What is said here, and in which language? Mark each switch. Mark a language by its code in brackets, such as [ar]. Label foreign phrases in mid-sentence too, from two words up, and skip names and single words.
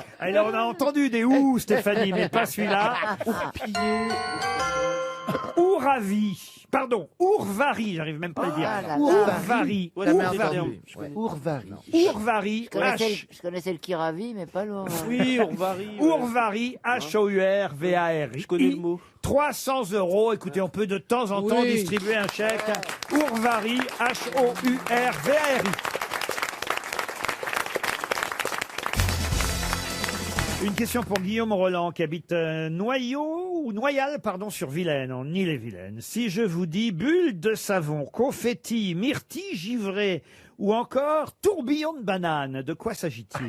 [fr] Alors on a entendu des ou, Stéphanie, mais pas celui-là. Ouravi. Pardon, Ourvari, j'arrive même pas à le dire. Ah là là. Ourvari. Ouais, Jamais c'est entendu. bien. Ourvari. Ourvari. Je connaissais le Kiravi, mais pas l'autre. Oui, on varie. Ourvari, H-O-U-R-V-A-R-I. Je connais le mot. 300 €. Écoutez, on peut de temps en temps Oui. distribuer un chèque. Ourvari, H-O-U-R-V-A-R-I. Une question pour Guillaume Roland qui habite Noyal, sur Vilaine, en Ille-et-Vilaine. Si je vous dis bulle de savon, confetti, myrtille givrée ou encore tourbillon de banane, de quoi s'agit-il?